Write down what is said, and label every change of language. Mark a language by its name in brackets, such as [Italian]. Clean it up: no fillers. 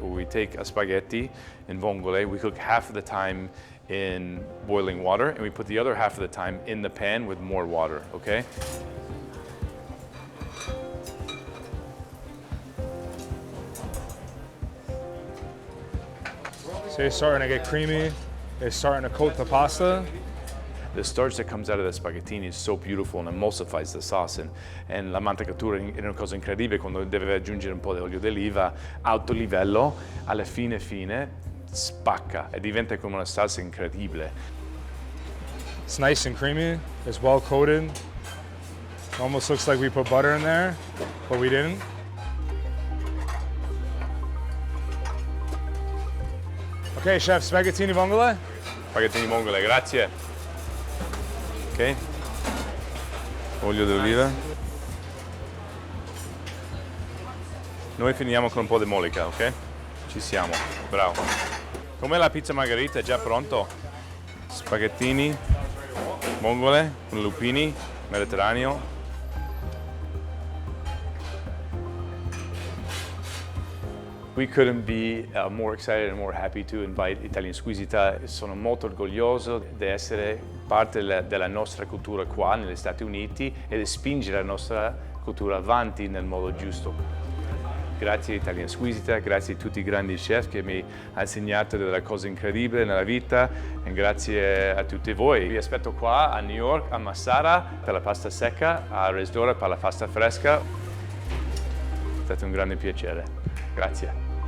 [English] Where we take a spaghetti in vongole, we cook half of the time in boiling water, and we put the other half of the time in the pan with more water, okay? So it's starting to get creamy. It's starting to coat the pasta. The starch that comes out of the spaghettini is so beautiful and emulsifies the sauce, and [Italian] la mantecatura è una cosa incredibile quando deve aggiungere un po' di olio d'oliva alto livello, alla fine spacca e diventa come una salsa incredibile. [English] It's nice and creamy. It's well coated. It almost looks like we put butter in there, but we didn't. Okay, chef, spaghettini vongole. [Italian] Spaghettini vongole, grazie. Ok. Olio d'oliva. Noi finiamo con un po' di mollica, ok? Ci siamo, bravo. Com'è la pizza margherita? È già pronto? Spaghettini, vongole, con lupini, mediterraneo. [English] We couldn't be more excited and more happy to invite Italian Squisita. [Italian] Sono molto orgoglioso di essere parte della nostra cultura qua negli Stati Uniti e di spingere la nostra cultura avanti nel modo giusto. Grazie Italian Squisita, grazie a tutti i grandi chef che mi hanno insegnato delle cose incredibili nella vita e grazie a tutti voi. Vi aspetto qua a New York, a Massara per la pasta secca, a Rezdora per la pasta fresca. È stato un grande piacere. Grazie.